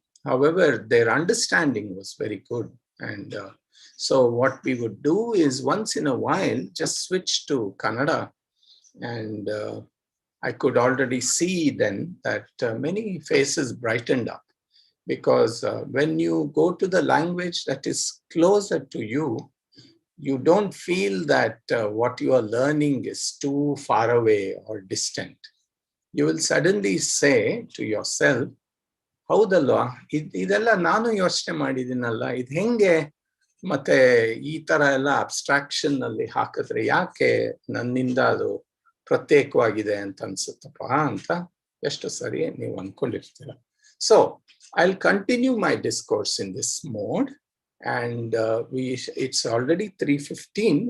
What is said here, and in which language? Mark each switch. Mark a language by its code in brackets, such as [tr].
[en] However, their understanding was very good. And so what we would do is once in a while just switch to Kannada, and I could already see then that many faces brightened up, because when you go to the language that is closer to you, you don't feel that what you are learning is too far away or distant. You will suddenly say to yourself, [kn] ಹೌದಲ್ವಾ, ಇದೆಲ್ಲ ನಾನು ಯೋಚನೆ ಮಾಡಿದ್ದೀನಲ್ಲ, ಇದು ಹೆಂಗೆ ಮತ್ತೆ ಈ ತರ ಎಲ್ಲ ಅಬ್ಸ್ಟ್ರಾಕ್ಷನ್ ಅಲ್ಲಿ ಹಾಕಿದ್ರೆ ಯಾಕೆ ನನ್ನಿಂದ ಅದು ಪ್ರತ್ಯೇಕವಾಗಿದೆ ಅಂತ ಅನ್ಸುತ್ತಪ್ಪ ಅಂತ ಎಷ್ಟು ಸರಿ ನೀವು ಅನ್ಕೊಂಡಿರ್ತೀರ. [en] So I'll continue my discourse in this mode, and it's already 3:15.